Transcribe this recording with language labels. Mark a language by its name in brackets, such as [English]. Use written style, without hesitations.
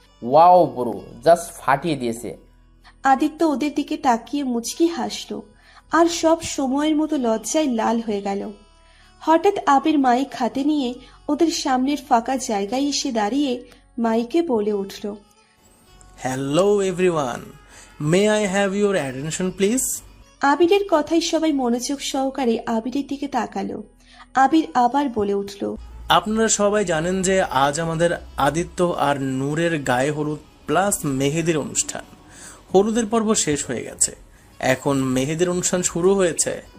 [Bangla] Wow bro, just ফাটিয়ে দিয়েছে। আদিত্য ওদের দিকে তাকিয়ে মুচকি হাসল আর সব সময়ের মতো লজ্জায় লাল হয়ে গেল। হঠাৎ আবির মাইক হাতে নিয়ে ওদের সামনের ফাঁকা জায়গায় এসে দাঁড়িয়ে মাইকে বলে উঠল, [English] Hello everyone, may I have your attention please? [Bangla] আবিরের কথায় সবাই মনোযোগ সহকারে আবিরের দিকে তাকালো। আবির আবার বলে উঠল, আপনারা সবাই জানেন যে আজ আমাদের আদিত্য আর নূরের গায়ে হলুদ প্লাস মেহেদির অনুষ্ঠান। হলুদের পর্ব শেষ হয়ে গেছে, এখন মেহেদির অনুষ্ঠান শুরু হয়েছে।